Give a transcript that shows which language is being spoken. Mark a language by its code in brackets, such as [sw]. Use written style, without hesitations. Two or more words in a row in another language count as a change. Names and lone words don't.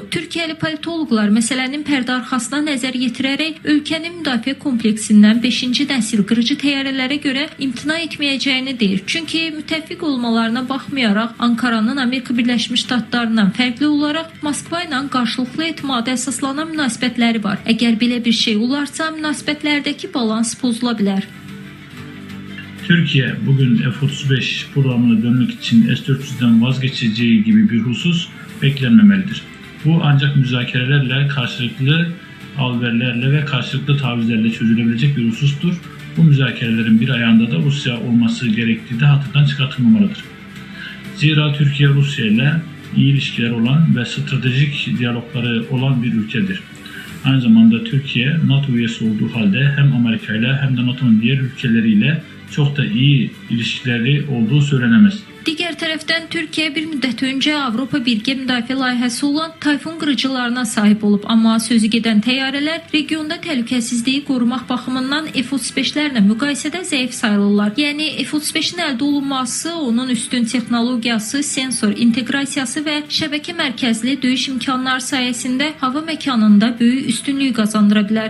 [az] Türkiyəli politoloqlar məsələnin pərdə arxasına nəzər yetirərək ölkənin müdafiə kompleksindən 5-ci nəsil qırıcı təyyarələrə görə imtina etməyəcəyini deyir. Çünki müttəfiq olmalarına baxmayaraq Ankaranın Amerika Birləşmiş Ştatlarından fərqli olaraq Moskva ilə qarşılıqlı etimada əsaslanan münasibətləri var. Əgər belə bir şey olarsa, münasibətlərdəki balans pozula bilər. [tr] Türkiye bugün F-35 programına dönmek için S-400'den vazgeçeceği gibi bir husus beklenmemelidir. Bu ancak müzakerelerle, karşılıklı alverlerle ve karşılıklı tavizlerle çözülebilecek bir husustur. Bu müzakerelerin bir ayağında da Rusya olması gerektiği de hatırdan çıkartılmamalıdır. Zira Türkiye Rusya ile iyi ilişkiler olan ve stratejik diyalogları olan bir ülkedir. Aynı zamanda Türkiye NATO üyesi olduğu halde hem Amerika ile hem de NATO'nun diğer ülkeleriyle çok da iyi ilişkileri olduğu söylenemez. [az] Digər tərəfdən Türkiyə bir müddət öncə Avropa Birgə müdafiə layihəsi olan Tayfun qırıcılarına sahib olub, amma sözü gedən təyyarələr regionda təhlükəsizliyi qorumaq baxımından F-35-lərlə müqayisədə zəif sayılırlar. Yəni F-35-in əldə olunması onun üstün texnologiyası, sensor inteqrasiyası və şəbəkə mərkəzli döyüş imkanları sayəsində hava məkanında böyük üstünlük qazandıra bilər.